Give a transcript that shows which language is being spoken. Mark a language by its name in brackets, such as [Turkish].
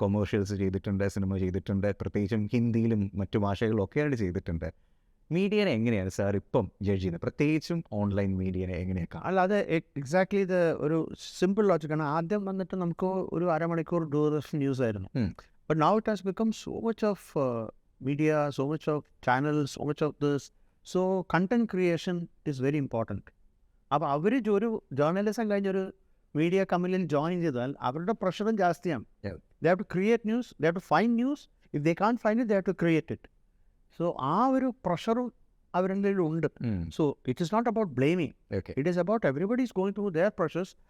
[Malayalam] Commercials ചെയ്തിട്ടുണ്ട്, cinema ചെയ്തിട്ടുണ്ട്, പ്രത്യേകിച്ചും ഹിന്ദിയിലും മറ്റു ഭാഷകളിലും ഒക്കെയായിട്ട് ചെയ്തിട്ടുണ്ട്. മീഡിയനെ എങ്ങനെയാണ് സാർ ഇപ്പം ജഡ്ജ് ചെയ്യുന്നത്, പ്രത്യേകിച്ചും ഓൺലൈൻ മീഡിയനെ എങ്ങനെയൊക്കെ? അല്ല, അത് എക്സാക്ട്ലി ഇത് ഒരു സിമ്പിൾ ലോജിക്കാണ്. ആദ്യം വന്നിട്ട് നമുക്ക് ഒരു അരമണിക്കൂർ ദൂരദർശൻ ന്യൂസ് ആയിരുന്നു. [English] But now it has become so much of media, so much of channels, so much of this. So content creation is very important. [Malayalam] അപ്പോൾ അവർ ഒരു ജേർണലിസം കഴിഞ്ഞൊരു മീഡിയ കമ്പനിയിൽ ജോയിൻ ചെയ്താൽ അവരുടെ പ്രഷറും ജാസ്തിയാണ്. [English] They have to create news, they have to find news. If they can find it, they have to create it. So [Malayalam] ആ ഒരു പ്രഷറും അവരുടെ ഉണ്ട്. [English] So it is not about blaming, it is about everybody is going through their pressures.